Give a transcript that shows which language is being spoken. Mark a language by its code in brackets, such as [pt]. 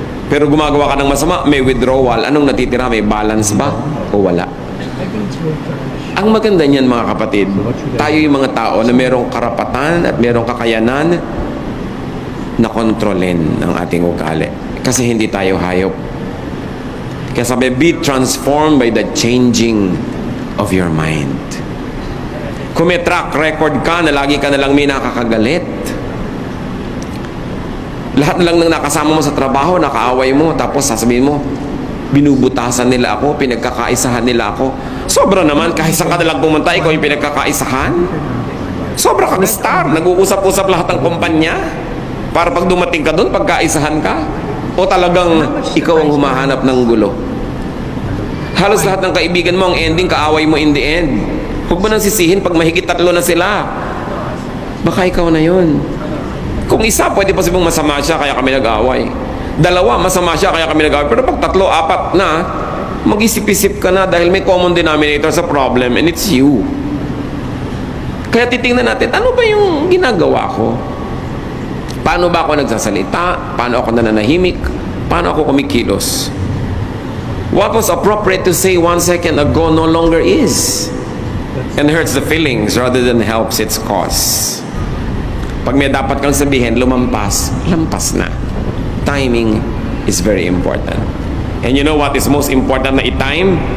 [tl] Pero gumagawa ka ng masama, may withdrawal. Anong natitira? May balance ba? O wala? Ang maganda niyan mga kapatid, tayo yung mga tao na merong karapatan at merong kakayanan na kontrolin ang ating ugali. Kasi hindi tayo hayop. Kaya sabi, [en] be transformed by the changing of your mind. [tl] Kung may track record ka na lagi ka na lang may nakakagalit, lahat na lang ng nakasama mo sa trabaho, nakaaway mo, tapos sasabihin mo, binubutasan nila ako, pinagkakaisahan nila ako. Sobra naman, kahit saan ka na lang pumunta, ikaw yung pinagkakaisahan. Sobra kang star, nag-uusap-usap lahat ng kumpanya para pag dumating ka doon, pagkaisahan ka. O talagang ikaw ang humahanap ng gulo. Halos lahat ng kaibigan mo, ang ending, kaaway mo [en] in the end. [tl] Huwag mo nang sisihin pag mahigit 3 na sila. Baka ikaw na yun. Kung isa, pwede pa sabing masama siya, kaya kami nag-away. Dalawa, masama siya, kaya kami nag-away. Pero pag tatlo, apat na, mag-isip-isip ka na dahil may common denominator sa [en] problem and it's you. [tl] Kaya titingnan natin, ano ba yung ginagawa ko? Paano ba ako nagsasalita? Paano ako nananahimik? Paano ako kumikilos? [en] What was appropriate to say 1 second ago no longer is. And hurts the feelings rather than helps its cause. [tl] Pag may dapat kang sabihin, lampas na. [en] Timing is very important. And you know what is most important na i-time?